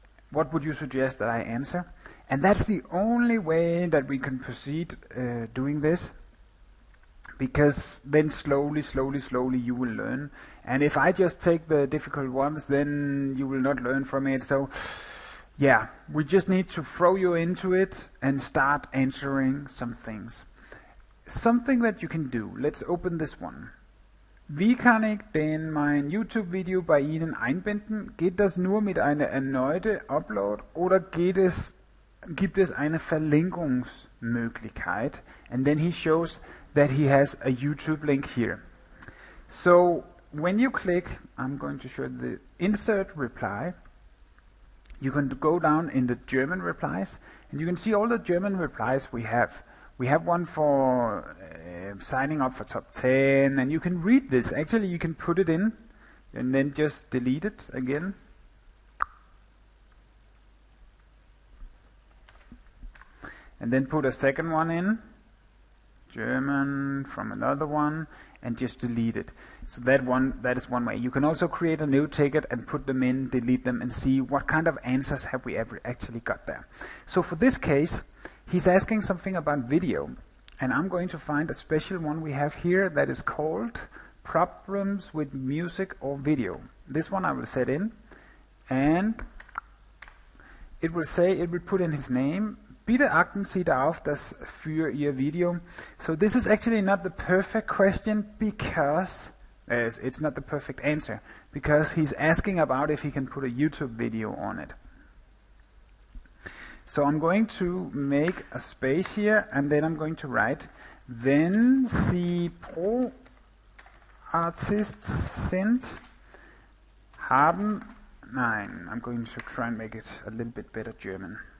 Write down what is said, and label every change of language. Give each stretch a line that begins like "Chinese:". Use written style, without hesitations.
English: What would you suggest that I answer? And that's the only way that we can proceed doing this, because then slowly you will learn. And if I just take the difficult ones, then you will not learn from it. So yeah, we just need to throw you into it and start answering some things. Something that you can do. Let's open this one.
German: Wie kann ich denn mein YouTube-Video bei Ihnen einbinden? Geht das nur mit einer erneuten Upload oder gibt es eine Verlinkungsmöglichkeit?
English: And then he shows that he has a YouTube link here. So when you click, I'm going to show the insert reply. You can go down in the German replies, and you can see all the German replies we have. We have one for signing up for top 10, and you can read this. Actually, you can put it in and then just delete it again. And then put a second one in, German from another one, and just delete it. So that is one way. You can also create a new ticket and put them in, delete them, and see what kind of answers have we ever actually got there. So for this case, he's asking something about video, and I'm going to find a special one we have here that is called problems with music or video. This one I will set in, and it will put in his name.
German: Bitte achten Sie darauf, dass für Ihr Video.
English: So this is actually not the perfect question, because it's not the perfect answer, because he's asking about if he can put a YouTube video on it. So I'm going to make a space here, and then I'm going to write,
German: wenn Sie Pro-Artist sind,
English: I'm going to try and make it a little bit better German.